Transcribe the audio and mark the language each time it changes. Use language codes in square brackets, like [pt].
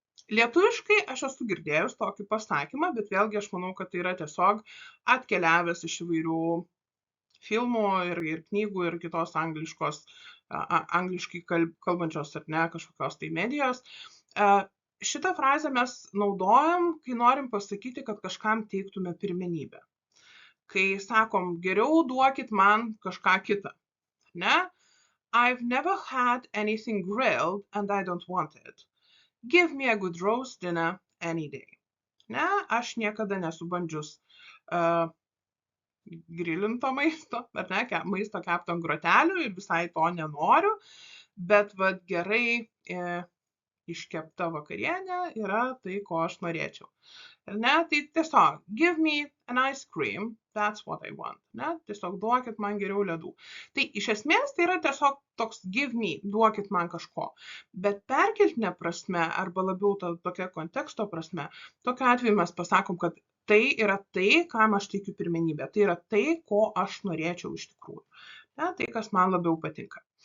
[lt] Lietuviškai aš esu girdėjus tokį pasakymą, bet vėlgi aš manau, kad tai yra tiesiog atkeliavęs iš įvairių filmų ir knygų ir kitos angliškai kalbančios, ar ne, kažkokios tai medijos. Šitą frazę mes naudojam, kai norim pasakyti, kad kažkam teiktume pirmenybę. Kai sakom, geriau duokit man kažką kitą, ne? [en] I've never had anything grilled and I don't want it. Give me a good roast dinner any day. [lt] Ne, aš niekada nesu bandžius grilinto maisto, ar ne, maisto kepto ant grotelių ir visai to nenoriu, bet vat gerai iškepta vakarienė yra tai, ko aš norėčiau. Ar ne, tai tiesiog [en] give me an ice cream, that's what I want. [lt] Ne, tiesiog duokit man geriau ledų. Tai iš esmės tai yra tiesiog toks give me, duokit man kažko. Bet perkeltinė prasme, arba labiau tokia konteksto prasme, tokiu atveju mes pasakom, kad tai yra tai, kam aš teikiu pirmenybę. Tai yra tai, ko aš norėčiau iš tikrųjų. Ne, tai, kas man labiau patinka.